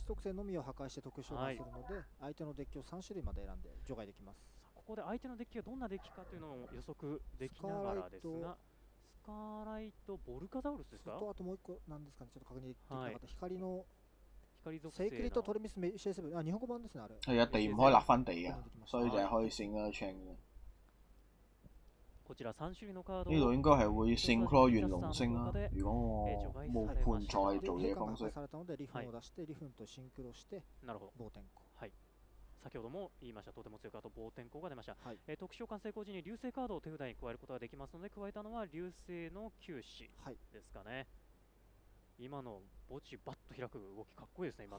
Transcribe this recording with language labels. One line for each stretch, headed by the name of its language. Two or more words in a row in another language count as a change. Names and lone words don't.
Japanese: 地属性のみを破壊して特殊召喚するので、相手のデッキを3種類まで選んで除外できます。ここで相手のデッキがどんなデッキかというのを予測できながらですが。スカーライトボルカザウルスですか？あともう一個なんですかね、ちょっと確認できなかった。光の属性セイクリットトレミスシェイセブン、日本語版ですね、あれ。
Cantonese: 係啊，地唔可以立翻地啊，所以就係可以 sync 嘅。
Japanese: こちら3種類のカード。
Cantonese: 呢度應該係會 sync 元龍星啦。如果我冇判錯做嘢方式。
Japanese: されたのでリフンを出してリフンとシンクロして暴天候。はい。先ほども言いました、とても強いカード、暴天候が出ました。特殊召喚成功時に流星カードを手札に加えることができますので、加えたのは流星の球子ですかね。今の墓地バッと開く動きかっこいいですね、今の。